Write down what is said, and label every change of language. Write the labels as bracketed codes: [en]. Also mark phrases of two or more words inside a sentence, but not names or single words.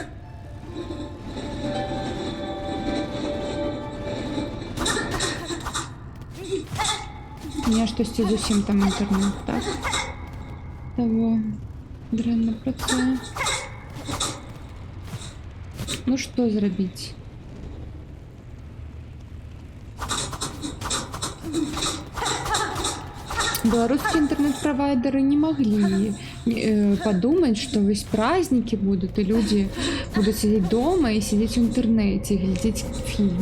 [be] Не штосьці зусім там інтэрнэт, так? Того дрэнна працуе. Ну што зрабіць? [ru] Белорусские интернет-провайдеры не могли подумать, что весь праздники будут, и люди будут сидеть дома и сидеть в интернете, глядеть фильмы.